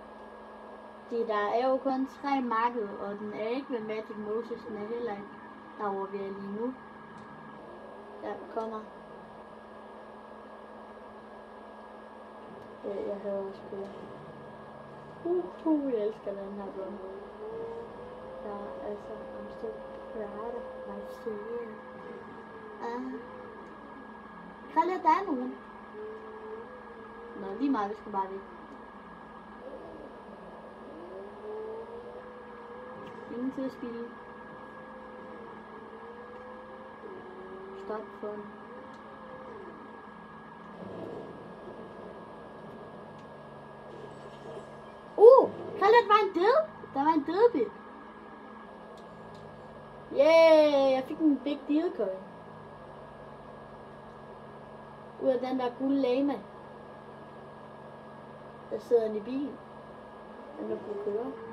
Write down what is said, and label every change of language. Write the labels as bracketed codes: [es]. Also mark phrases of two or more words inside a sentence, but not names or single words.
[da] Der er jo kun 3 marked, og den er ikke ved Magic Moses, den er heller ikke derovre vi er lige nu. Ja, kommer. Jeg hører også på. Jeg elsker den her run. Ja, altså, [en] I'm so proud of myself. [da] Krille, der er nogen. Nå, lige meget, vi skal bare væk. Ingen til at spille. [en] Stop fun. [da] Krille, der var en død. Der var en dødbit. Yeah, jeg fik en [en] big deal coin. [da] Ud af den der gule lama. Der sidder den i bilen. Den der kunne køre.